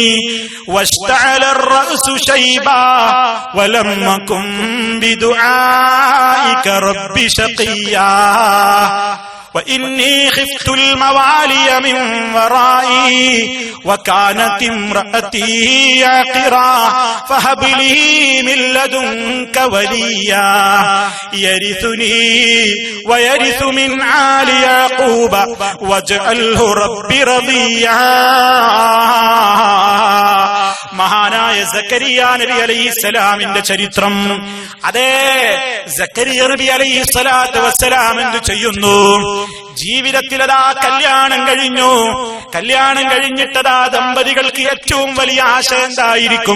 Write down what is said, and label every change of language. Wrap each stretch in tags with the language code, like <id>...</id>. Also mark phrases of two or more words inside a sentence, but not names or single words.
<ar>واشتعل الرأس شيبا ولم أكن بدعائك رب شقيا وإني خفت الموالي من ورائي وكانت امرأتي عاقرا فهب لي من لدنك وليا يرثني ويرث من آل يعقوب واجعله رب رضيا.</ar> <ml>മഹാനായ സക്കരിയ നബി അലൈഹിസ്സലാമിന്റെ ചരിത്രം. അതേ സക്കരിയ നബി</ml> <ar>عليه الصلاة والسلام</ar> <ml>എന്ത് ചെയ്യുന്നു? ജീവിതത്തിലതാ കല്യാണം കഴിഞ്ഞു. കല്യാണം കഴിഞ്ഞിട്ടതാ ദമ്പതികൾക്ക് ഏറ്റവും വലിയ ആശ എന്തായിരിക്കും?</ml>